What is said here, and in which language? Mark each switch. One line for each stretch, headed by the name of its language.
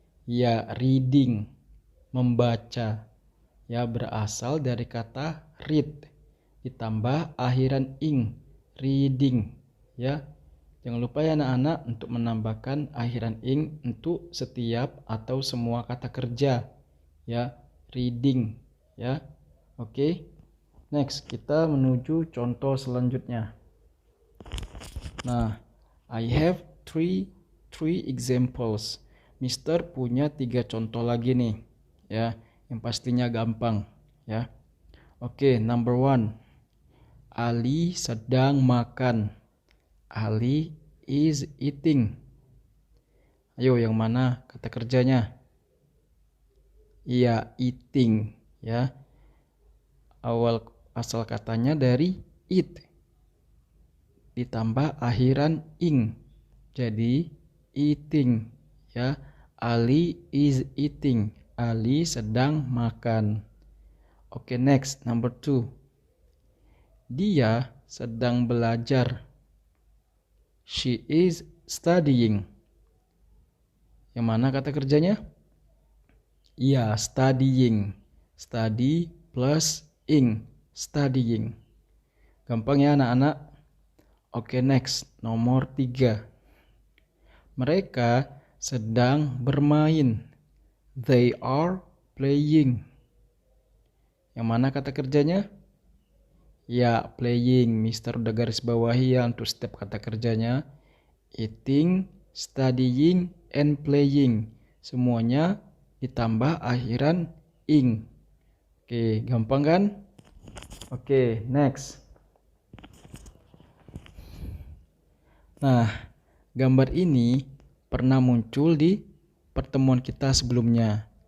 Indonesian: Ya, reading, membaca. Ya, berasal dari kata read ditambah akhiran ing, reading ya. Jangan lupa ya anak-anak untuk menambahkan akhiran ing untuk setiap atau semua kata kerja ya, reading ya. Oke. Next, kita menuju contoh selanjutnya.
English: Nah, I have three examples.
Indonesian: Mister punya 3 contoh lagi nih ya, yang pastinya gampang ya. Oke, number 1. Ali sedang makan.
English: Ali is eating.
Indonesian: Ayo, yang mana kata kerjanya? Iya, eating ya. Asal katanya dari eat ditambah akhiran ing. Jadi
English: eating ya. Ali is eating.
Indonesian: Ali sedang makan. Oke, next, number 2. Dia sedang belajar.
English: She is studying.
Indonesian: Yang mana kata kerjanya? Iya, studying.
English: Study plus ing, studying.
Indonesian: Gampang ya anak-anak. Oke, next, nomor 3. Mereka sedang bermain.
English: They are playing.
Indonesian: Yang mana kata kerjanya? Ya, playing. Mister udah garis bawahi ya untuk setiap kata kerjanya.
English: Eating, studying, and playing.
Indonesian: Semuanya ditambah akhiran ing. Oke, gampang kan? Oke, next. Nah, gambar ini pernah muncul di pertemuan kita sebelumnya.